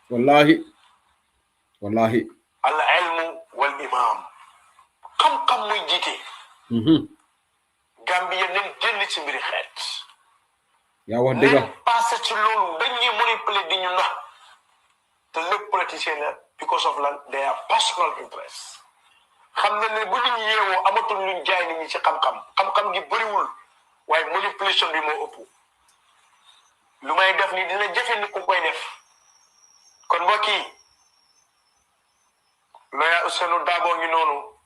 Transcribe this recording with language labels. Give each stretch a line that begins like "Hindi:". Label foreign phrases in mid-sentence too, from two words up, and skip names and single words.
Wolof: wallahi
Arabic: العلم والإمام
Wolof: xam-xam muy jiite Gambia nen génn ci mbiri xeet yaa wax dëgg nen passé ci loolu dañuy manipuler di ñu nax te lépp politicien la
English: because of
Wolof: lan
English: their personal interest
Wolof: xam na ne bu nit ñi yeewoo amatul luñ jaay nit ñi ci xam-xam gi bëriwul waaye manipulation bi moo ëpp lu may def ni dina jafe ni ku koy def kon mbokk yi looya Ousseynou Dabo ngi noonu